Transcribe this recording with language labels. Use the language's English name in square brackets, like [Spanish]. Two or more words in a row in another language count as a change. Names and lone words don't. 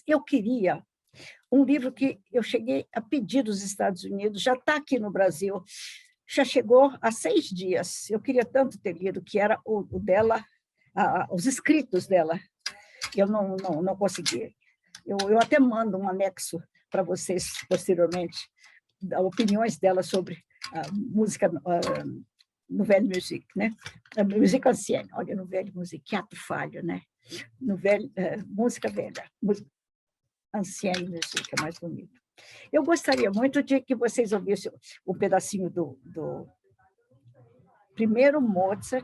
[Portuguese] Eu queria um livro que eu cheguei a pedir dos Estados Unidos, já está aqui no Brasil, já chegou há 6 dias. Eu queria tanto ter lido, que era o dela, os escritos dela. Eu não consegui. Eu até mando um anexo para vocês posteriormente, opiniões dela sobre a música, [French] nouvelle musique, [Portuguese] né? A música ancienne, olha, [French] nouvelle musique, [Portuguese] que ato falho, né? Nouvelle, música velha, música [French] ancienne musique, [Portuguese] é mais bonito. Eu gostaria muito de que vocês ouvissem um pedacinho do primeiro Mozart.